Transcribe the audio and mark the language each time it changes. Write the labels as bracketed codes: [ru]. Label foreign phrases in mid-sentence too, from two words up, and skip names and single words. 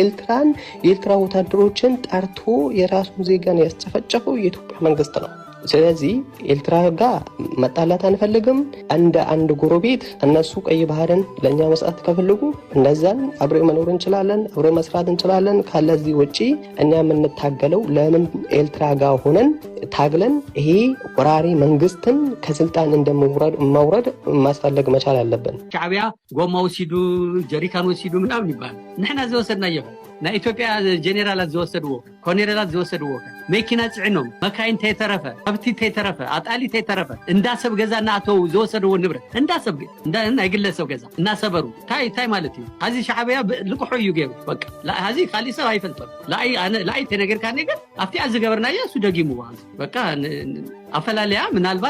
[am] የኤርትራ ወታደሮችን ጠርቶ የራሱን ዜጋን ያስጨፈጨፈው የኢትዮጵያ መንግስት ነው። ስለዚህ ኤርትራ ጋር መጣላት አንፈልግም። እንደ አንድ ጎረቤት እነሱ ቀይ ባህርን ለኛ መስራት ከፈልጉ እነዛን አብሬ መኖር እንችላለን፣ አብሬ መስራት እንችላለን። ካለዚህ ውጪ እኛ የምንታገለው ለምን ኤርትራ ጋር ሆነን ታግለን ይሄ ወራሪ መንግስትን ከስልጣን እንደመውረድ ማስፈለግ መቻል አለብን። [ti] ሻዕቢያ ጎማ ወሲዱ ጀሪካን ወሲዱ ምናምን ይባል ንሕና ዝወሰድናዮ ናይ ኢትዮጵያ ጀኔራላት ዝወሰድዎ ኮሎኔላት ዝወሰድዎ መኪና ጽዕኖም መካይን ተይተረፈ ከብቲ ተይተረፈ አጣሊ ተይተረፈ እንዳሰብ ገዛ እናተው ዝወሰድዎ ንብረት እንዳሰብ ናይ ግለሰብ ገዛ እናሰበሩ ታይ ማለት እዩ። ሀዚ ሻዕቢያ ልቁሑ እዩ ገይሩ በቃ ሀዚ ካሊእ ሰብ አይፈልጦም ላአይ ተነገርካ ነገር ኣብቲ ዝገበርናዮ እሱ ደጊሙ በቃ ኣፈላለያ ምናልባት